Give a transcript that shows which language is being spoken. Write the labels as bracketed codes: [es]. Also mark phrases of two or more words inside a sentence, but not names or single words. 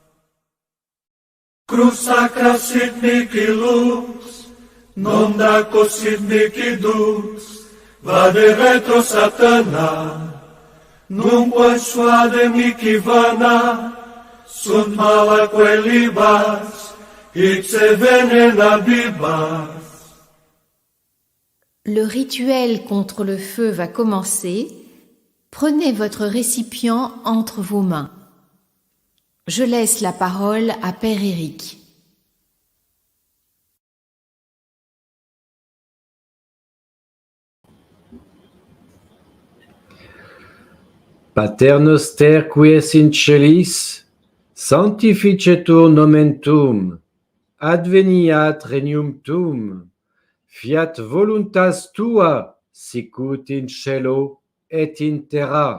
[la] Cruz sacra sit mihi lux, non daco sit mihi dux, vade retro Satana, nunque suade mihi vana, sunt malaque libas, ipse venena bibas. [fr] Le rituel contre le feu va commencer. Prenez votre récipient entre vos mains. Je laisse la parole à Père Éric. [la] Pater noster qui es in celis, sanctificetur nomen tuum, adveniat regnum tuum, fiat voluntas tua, sicut in cielo et in terra.